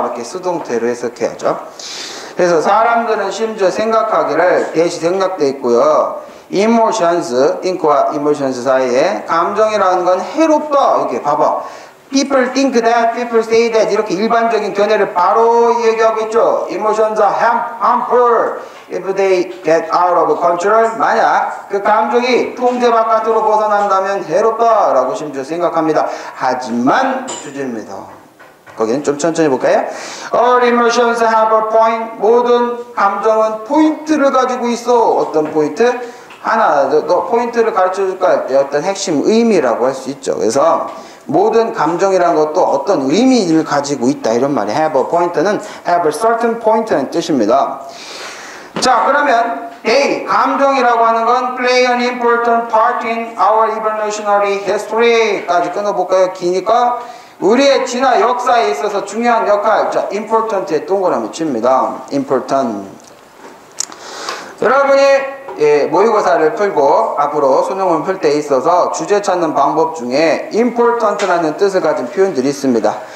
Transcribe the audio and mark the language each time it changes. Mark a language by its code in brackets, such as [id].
[ko] 이렇게 수동태로 해석해야죠. 그래서 사람들은 심지어 생각하기를 대시 생각돼 있고요. emotions, think와 emotions 사이에 감정이라는 건 해롭다. 이렇게 봐봐. [en] People think that, people say that [ko] 이렇게 일반적인 견해를 바로 얘기하고 있죠. [en] Emotions are harmful if they get out of control. [ko] 만약 그 감정이 통제 바깥으로 벗어난다면 해롭다라고 심지어 생각합니다. 하지만 주제입니다. 거기는 좀 천천히 볼까요? [en] All emotions have a point. [ko] 모든 감정은 포인트를 가지고 있어. 어떤 포인트? 하나 더 포인트를 가르쳐줄까 할 때 어떤 핵심 의미라고 할 수 있죠. 그래서 모든 감정이라는 것도 어떤 의미를 가지고 있다 이런 말이 have a point는 [en] have a certain point [ko] 는 뜻입니다. 자, 그러면 A, 감정이라고 하는 건 [en] play an important part in our evolutionary history [ko] 까지 끊어볼까요? 기니까 우리의 진화 역사에 있어서 중요한 역할. 자, important에 동그라미 칩니다. important. 여러분이 모의고사를 풀고 앞으로 수능을 풀 때 있어서 주제 찾는 방법 중에 important라는 뜻을 가진 표현들이 있습니다.